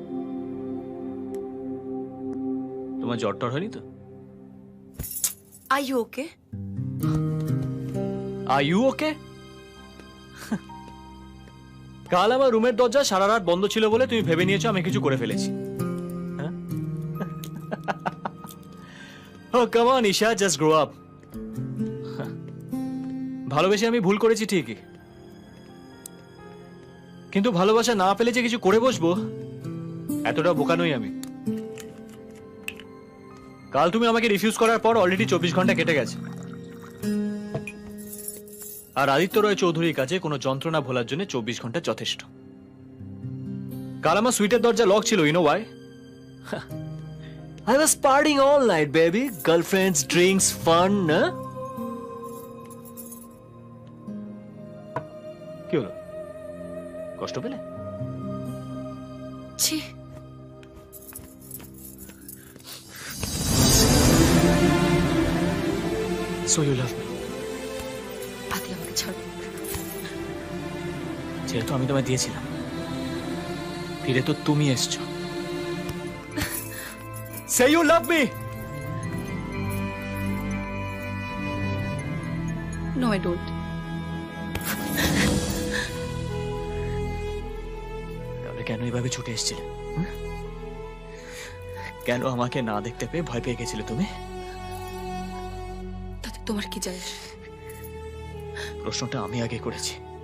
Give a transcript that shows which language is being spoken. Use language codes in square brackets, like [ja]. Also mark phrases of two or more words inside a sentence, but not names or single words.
[bn] তোমার জ্বর টর হয়নি তো? [en] Are you okay? Are you okay? [bn] কাল আমার রুমের দরজা সারা রাত বন্ধ ছিল বলে তুমি ভেবে নিয়েছো আমি কিছু করে ফেলেছি। [en] Oh, come on, Isha, just grow up. [bn] ভালোবেসে আমি ভুল করেছি ঠিকই, কিন্তু ভালোবাসা না পেলে যে কিছু করে বসবো এতটা বোকা নই আমি। কাল তুমি আমাকে রিফিউজ করার পর অলরেডি 24 ঘন্টা কেটে গেছে, আর আদিত্য রয় চৌধুরীর কাছে কোনো যন্ত্রণা ভোলার জন্য 24 ঘন্টা যথেষ্ট। কাল আমার সুইটের দরজা লক ছিল, [en] You know why? I was partying all night, baby. Girlfriends, drinks, fun, [bn] na? কি হলো? কষ্ট পেলে? ছি। [en] So you love me? [bn] আদি আমাকে ছাড়ো। যেহেতু আমি তোমায় দিয়েছিলাম, ফিরে তো তুমি এসছো। [en] Say you love me. No, I don't. [bn] তবে কেন এভাবে ছুটে এসেছিলে? কেন আমাকে না দেখতে পেয়ে ভয় পেয়ে গেছিলে তুমি? তাতে তোমার কি যায়? প্রশ্নটা আমি আগে করেছি।